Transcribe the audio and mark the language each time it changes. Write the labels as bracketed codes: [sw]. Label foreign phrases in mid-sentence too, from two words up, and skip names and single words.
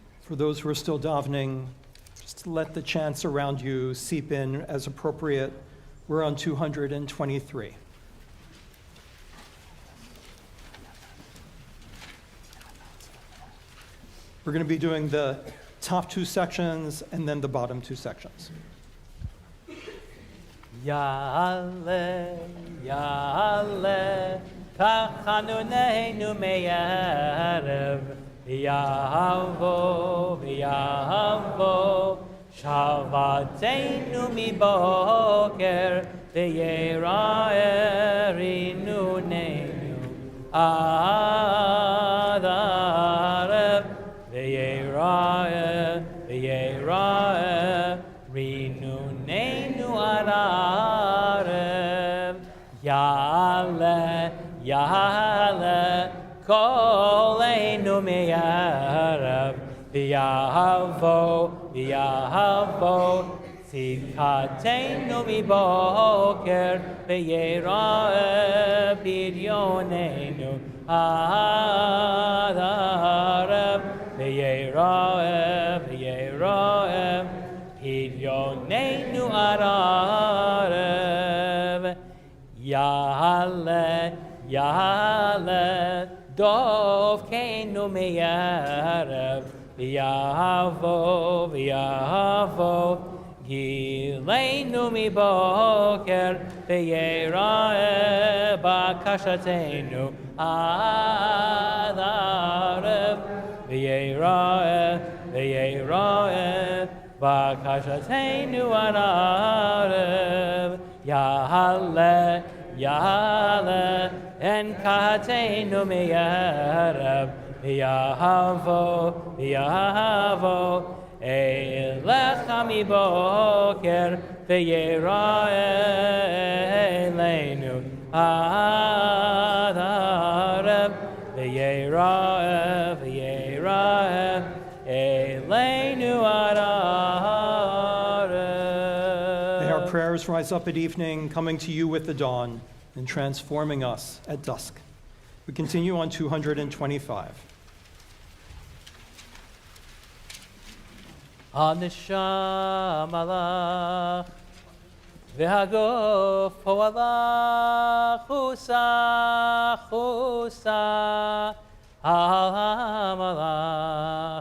[en] For those who are still davening, just let the chants around you seep in as appropriate. We're on 223. We're going to be doing the top two sections and then the bottom two sections. [he] יעלה, יעלה, תחנוננו מערב, ויבוא, ויבוא, שוועתנו מבוקר, ויראה רננו, עד ערב, ויראה, ויראה, רננו עד ערב, יעלה, יעלה, קולנו מערב, ויבוא, ויבוא, צדקתנו מבוקר, ויראה פדיוננו עד ערב, ויראה, ויראה, פדיוננו עד ערב, יעלה, יעלה, דפקנו מערב, ויבוא, ויבוא, גילנו מבוקר, ויראה בקשתנו עד ערב, ויראה, ויראה, בקשתנו עד ערב, יעלה, יעלה, ענקתנו מערב, ויבוא, ויבוא, אליך מבוקר, ויראה אלינו עד ערב, ויראה, ויראה, אלינו עד ערב. [en] May our prayers rise up at evening, coming to you with the dawn, and transforming us at dusk. We continue on 225. [he] הנשם הלך, והגוף הוא הלך, חוסה, חוסה, המלך.